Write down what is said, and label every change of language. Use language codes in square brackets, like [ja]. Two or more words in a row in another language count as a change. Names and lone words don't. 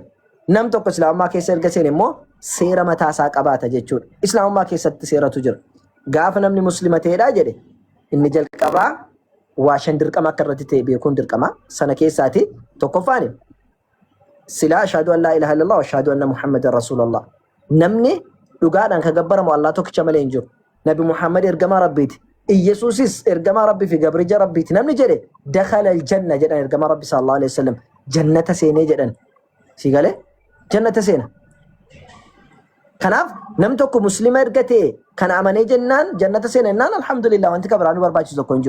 [om] Nam tokko islaamummaa keessa erga seene immoo seera mataasaa qabaata jechuudha. Islaamummaa keessatti seeratu jira. Gaafa namni muslima ta'edha jedhe inni jalqabaa waa shan dirqama akka irratti ta'e beekuun dirqama. Sana keessaati tokkoffaan silaa [ar] أشهد أن لا إله إلا الله وأشهد أن محمدا رسول الله. [om] Namni dhugaadhaan kan gabbaramu Allah tokkicha malee hin jiru. Nabi Muhammad ergamaa Rabbiiti. Iyesuusis ergamaa Rabbii fi gabrija Rabbiiti. Namni jedhe [ar] دخل الجنة [om] jedhan ergamaa Rabbi [ar] صلى الله عليه وسلم. [om] Jannata seenee jedhan. Si galee jannata seena. Kanaaf namni tokko muslima erga ta'e kan amanee jennaan jannata seena jennaan alhamdulillah wanti kabiraanu barbaachisu tokko hin jiru.